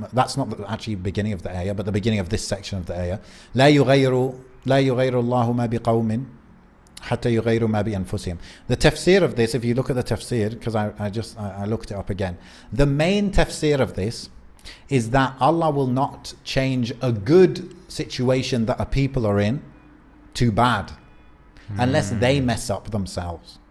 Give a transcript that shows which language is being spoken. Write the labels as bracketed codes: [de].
[en] That's not the actually beginning of the ayah, but the beginning of this section of the ayah. [ar] لا يغير الله ما بقوم حتى يغيروا ما بأنفسهم. [en] The tafsir of this, if you look at the tafsir, because I looked it up again, the main tafsir of this is that Allah will not change a good situation that a people are in to bad unless they mess up themselves.